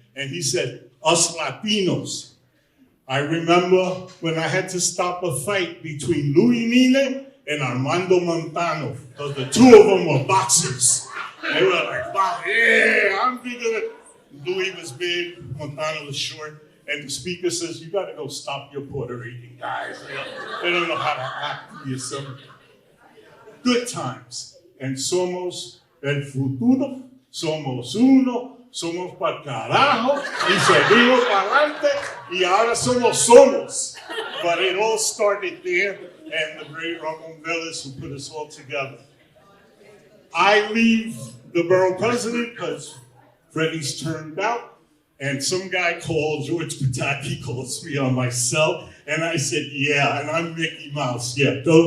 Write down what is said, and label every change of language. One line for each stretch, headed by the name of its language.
English: And he said, us Latinos. I remember when I had to stop a fight between Louis Nine and Armando Montano, because the two of them were boxers. They were like, yeah, I'm bigger than... Louis was big, Montano was short, and the speaker says, you gotta go stop your Puerto Rican guys. They don't know how to act in the assembly. Good times.
Spanish: And somos el futuro, somos uno, somos pa'l carajo, y seguimos pa'lante, y ahora somos.
English: But it all started there, and the great Ramon Vélez who put us all together. I leave the borough president because Freddie's turned out, and some guy called, George Pataki calls me on my cell, and I said, yeah, and I'm Mickey Mouse, yeah.